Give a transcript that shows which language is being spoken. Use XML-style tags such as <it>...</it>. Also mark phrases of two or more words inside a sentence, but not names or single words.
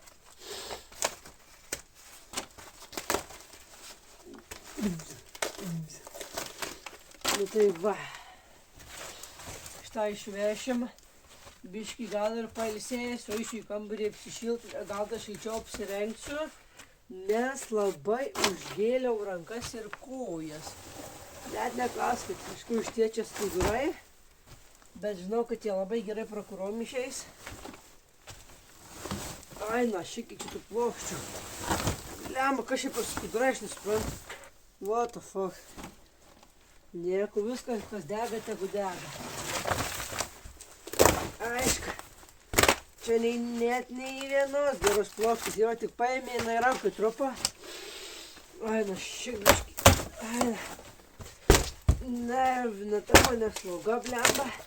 <lt>Nu tai va, šitą išvešim, biškį gal ir pailsėsiu, eisiu į kambarį apsišilti, gal tą šilčiau apsirengsiu, nes labai užgėliau rankas ir kojas. Net neklauskit, kažkur ištiečia skudurai, bet žinau, kad jie labai gerai prakuromi išeis. Ai, na, šiek tiek šitų plokščių. Lemba, kas šiaip per skudurai, aš nesuprantu.</lt> <en>What the fuck.</en> <lt>Nieko, viskas, kas dega, tegu dega. Aišku, čia net nei vienos geros plokštės, yra tik paėmė į ranką trupą. Ai, na, šiek biškį. Ai, nervina, tai mane sloga, blemba.</lt>